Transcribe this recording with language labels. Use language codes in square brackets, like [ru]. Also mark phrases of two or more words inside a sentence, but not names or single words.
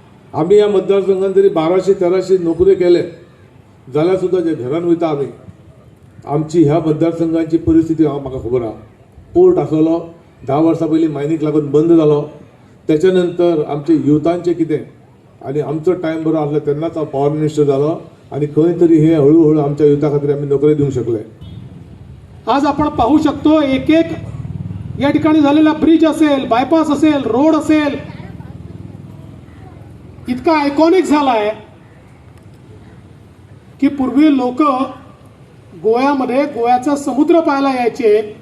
[kok] आम्ही या मतदारसंघात जरी 1200-1300 नोकरी केले जाल्यार सुद्धा जे घरान वयता आमी आमची ह्या मतदारसंघाची परिस्थिती म्हाका खबर आहा. पोर्ट आसलो 10 वर्सां पयलीं मायनीक लागून बंद जालो. त्याच्या नंतर आमचे युथांचे कितें आनी आमचो टायम बरो आसलो तेन्नाच हांव [en] power minister [kok] जालो आणि खंय तरी हे हळूहळू आमच्या युथा खातीर आमी नोकरी दिवंक शकले. [mr] आज आपण पाहू शकतो एक एक या ठिकाणी झालेला ब्रिज असेल, बायपास असेल, रोड असेल, इतका आयकॉनिक झालाय की पूर्वी लोक गोव्यामध्ये गोव्याचा समुद्र पाहायला यायचे.